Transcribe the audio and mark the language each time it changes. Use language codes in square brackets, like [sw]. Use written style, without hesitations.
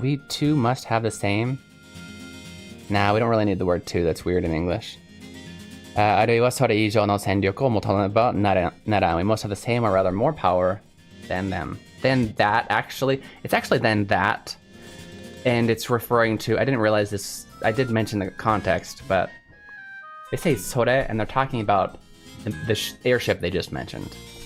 [en] We too must have the same. Nah, we don't really need the word too. That's weird in English. [ja] あるいはそれ以上の戦力を持たねばならん. [en] We must have the same or rather more power than them. Then that actually, it's actually then that. And it's referring to, I didn't realize this, I did mention the context, but they say sore and they're talking about the airship they just mentioned.